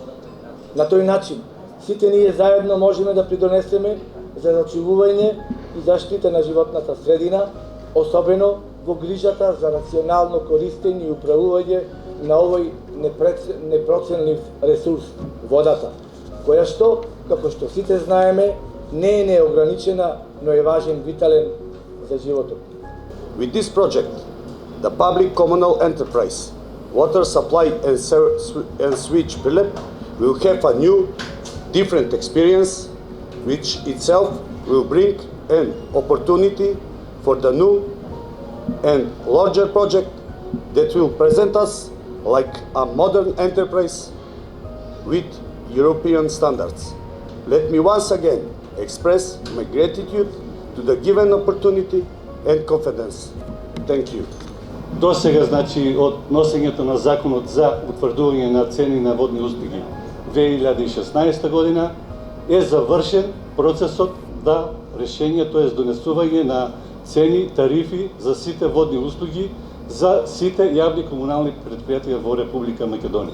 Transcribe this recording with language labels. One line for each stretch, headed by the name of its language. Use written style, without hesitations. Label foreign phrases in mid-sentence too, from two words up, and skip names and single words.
Macedonian: На тој начин, сите ние заедно можеме да придонесеме за зачувување и заштита на животната средина, особено во грижата за рационално користење и управување на овој непроценлив ресурс, водата, која што, како што сите знаеме, не е неограничена, но е важен, витален за животот.
English: With this project, the public communal enterprise, Water Supply and Sewage Prilep, will have a new, different experience, which itself will bring an opportunity for the new and larger project that will present us like a modern enterprise with European standards. Let me once again express my gratitude to the given opportunity and confidence. Thank you.
Macedonian: До сега, значи, од носењето на законот за утврдување на цени на водни услуги 2016 година е завршен процесот да решение, т.е. донесување на цени, тарифи за сите водни услуги за сите јавни комунални предпријатија во Република Македонија.